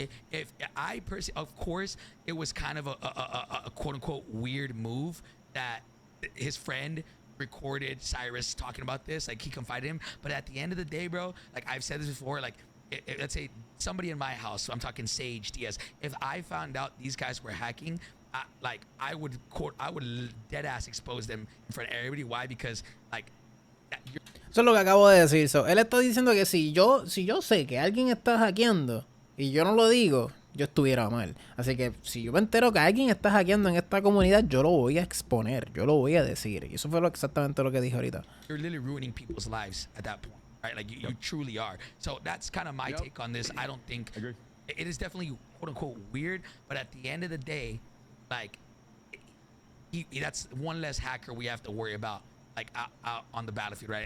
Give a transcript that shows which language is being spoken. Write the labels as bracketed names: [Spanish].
[English] If I personally, of course, it was kind of a quote unquote weird move that his friend recorded Cyrus talking about this, like he confided in him. But at the end of the day, bro, like I've said this before, like let's say somebody in my house, so I'm talking Sage, Diaz, if I found out these guys were hacking, I would dead ass expose them in front of everybody. Why? Because like [Spanish] eso es lo que acabo de decir. So, él está diciendo que si yo sé que alguien está hackeando y yo no lo digo, yo estuviera mal. Así que si yo me entero que alguien está hackeando en esta comunidad, yo lo voy a exponer, yo lo voy a decir. Y eso fue exactamente lo que dije ahorita. [English] You're literally ruining people's lives at that point, right? Like you truly are. So that's kind of my take on this. I don't think it is definitely quote unquote weird, but at the end of the day, like that's one less hacker we have to worry about, like out on the battlefield, right?